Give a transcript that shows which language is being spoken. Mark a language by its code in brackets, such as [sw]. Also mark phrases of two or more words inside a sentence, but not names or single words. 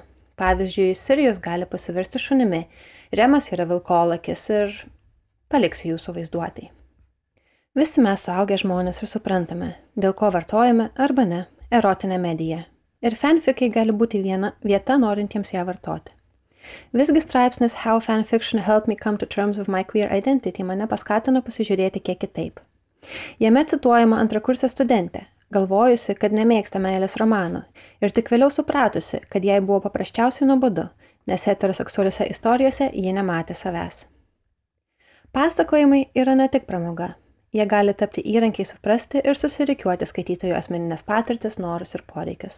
[lt] Pavyzdžiui, Sirijus gali pasivirsti šunimi, Remas yra vilkolakis ir paliksiu jūsų vaizduotai. Visi mes suaugę žmonės ir suprantame, dėl ko vartojame arba ne erotinę mediją. Ir fanfikai gali būti viena vieta norintiems ją vartoti. Visgi straipsnis How Fanfiction Helped Me Come to Terms with My Queer Identity mane paskatino pasižiūrėti kiek kitaip. Jame cituojama antrakursė studentė, galvojusi, kad nemėgsta meilės romano ir tik vėliau supratusi, kad jai buvo paprasčiausiai nuobodu, nes heteroseksualiuose istorijose ji nematė savęs. Pasakojimai yra ne tik pramoga. Jie gali tapti įrankiai suprasti ir susirikiuoti skaitytojų asmeninės patirtis, norus ir poreikius.